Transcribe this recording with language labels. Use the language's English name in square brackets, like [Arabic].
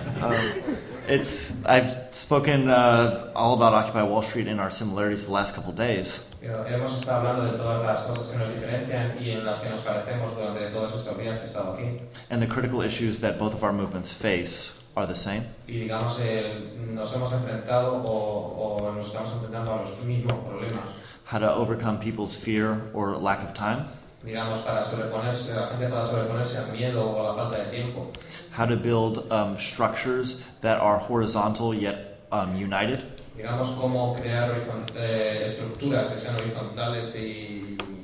[English] I've spoken all about Occupy Wall Street and our similarities the last couple of days. [Spanish] Hemos estado hablando de todas las cosas que nos diferencian y en las que nos parecemos durante todos estos días que he estado aquí. [English] And the critical issues that both of our movements face are the same. [Spanish] Y digamos, nos hemos enfrentado o nos estamos enfrentando a los mismos problemas. [English] How to overcome people's fear or lack of time. [Spanish] Digamos, para sobreponerse, la gente para sobreponerse al miedo o a la falta de tiempo. [English] How to build structures that are horizontal yet united. [Spanish] Digamos, cómo crear estructuras que sean horizontales y...